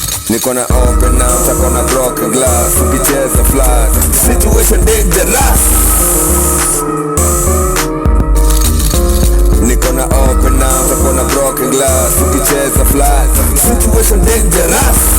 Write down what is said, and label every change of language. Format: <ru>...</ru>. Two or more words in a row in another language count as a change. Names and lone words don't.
<sw>Niko na</sw> <en>open arms,</en> <sw>ako na</sw> <en>broken glass.</en> <sw>Ukicheza flat,</sw> <en>situation dangerous.</en> <sw>Niko na</sw> <en>open arms,</en> <sw>ako na</sw> <en>broken glass.</en> <sw>Ukicheza flat,</sw> <en>situation dangerous.</en>